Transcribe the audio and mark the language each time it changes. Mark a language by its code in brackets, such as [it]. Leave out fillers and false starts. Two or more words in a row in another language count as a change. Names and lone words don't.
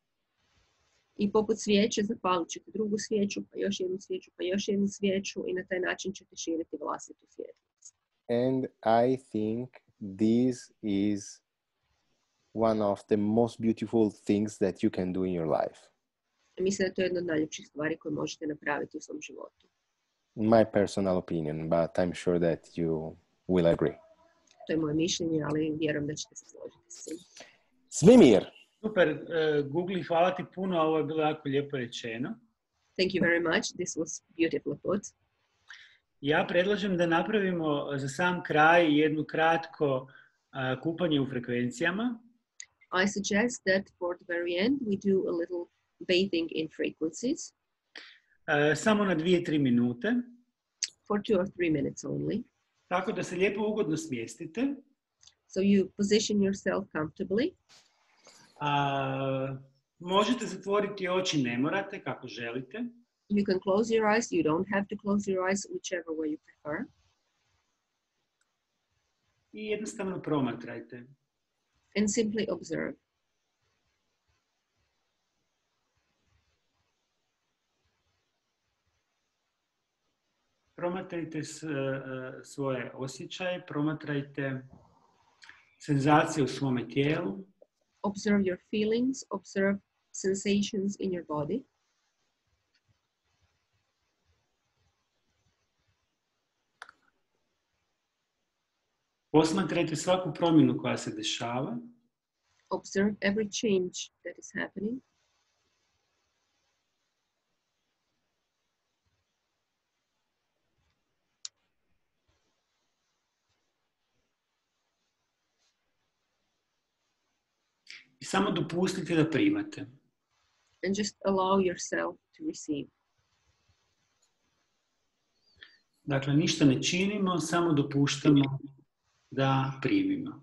[hr] I poput svijeće zapalit ćete drugu svijeću, pa još jednu svijeću, pa još jednu svijeću i na taj način ćete širiti vlastitu svjetlost. [en] And I think this is one of the most beautiful things that you can do in your life. [hr] Mislim da je to jedna od najljepših stvari koje možete napraviti u svom životu. [en] My personal opinion, but I'm sure that you will agree. [hr] To je moje mišljenje, ali vjerujem da ćete se složiti s tim. Zvemir. Super, Gugli, hvala ti puno, ovo je bilo jako lijepo rečeno. [en] Thank you very much, this was beautiful put. [hr] Ja predlažem da napravimo za sam kraj jedno kratko kupanje u frekvencijama. [en] I suggest that for the very end we do a little bathing in frequencies. [hr] Samo na 2-3 minute. [en] for 2 or 3 minutes only. [hr] Tako da se lijepo ugodno smjestite. [en] So you position yourself comfortably. [hr] Možete zatvoriti oči, ne morate, kako želite. [en] You can close your eyes. You don't have to close your eyes, whichever way you prefer. [hr] I jednostavno promatrajte. [en] And simply observe. [hr] Promatrajte svoje osjećaje, promatrajte senzacije u svome tijelu. [en] Observe your feelings, observe sensations in your body. [hr] Posmatrajte svaku promjenu koja se dešava. [en] Observe every change that is happening. [hr] I samo dopustite da primate. [en] And just allow yourself to receive. [hr] Dakle, ništa ne činimo, samo dopuštamo da primimo.